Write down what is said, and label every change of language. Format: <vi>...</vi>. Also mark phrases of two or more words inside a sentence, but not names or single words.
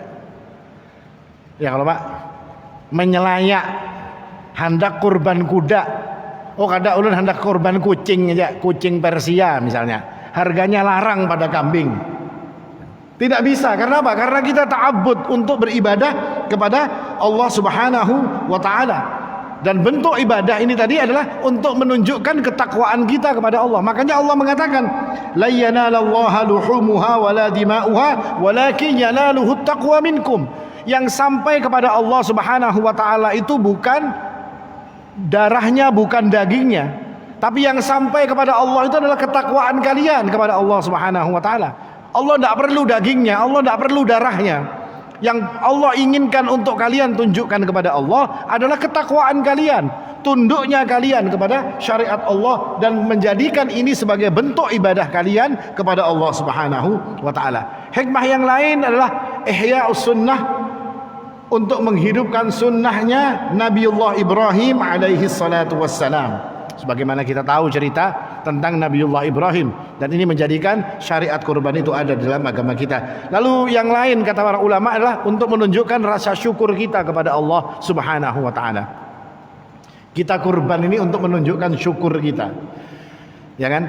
<bjn>Ya kalau Pak menyelayak hendak kurban kuda, oh kada ulun hendak kurban kucing aja, kucing Persia misalnya, harganya larang pada kambing.</bjn> <id>Tidak bisa, karena apa? Karena kita ta'abbud untuk beribadah kepada Allah</id> <ar>سبحانه وتعالى.</ar> <id>Dan bentuk ibadah ini tadi adalah untuk menunjukkan ketakwaan kita kepada Allah. Makanya Allah mengatakan,</id> <ar>لا ينال الله لحومها ولا دماؤها ولكن يناله التقوى منكم.</ar> <id>Yang sampai kepada Allah</id> <ar>سبحانه وتعالى</ar> <id>itu bukan darahnya, bukan dagingnya, tapi yang sampai kepada Allah itu adalah ketakwaan kalian kepada Allah</id> <ar>سبحانه وتعالى.</ar> <id>Allah tidak perlu dagingnya, Allah tidak perlu darahnya. Yang Allah inginkan untuk kalian tunjukkan kepada Allah adalah ketakwaan kalian, tunduknya kalian kepada syariat Allah, dan menjadikan ini sebagai bentuk ibadah kalian kepada Allah</id> <ar>سبحانه وتعالى.</ar> <id>Hikmah yang lain adalah</id> <ar>إحياء السنة,</ar> <id>untuk menghidupkan sunnahnya Nabiullah Ibrahim</id> <ar>عليه الصلاة والسلام.</ar> <id>Sebagaimana kita tahu cerita tentang Nabiullah Ibrahim, dan ini menjadikan syariat kurban itu ada dalam agama kita. Lalu yang lain kata para ulama adalah untuk menunjukkan rasa syukur kita kepada Allah</id> <ar>سبحانه وتعالى.</ar> <id>Kita kurban ini untuk menunjukkan syukur kita, ya kan?</id>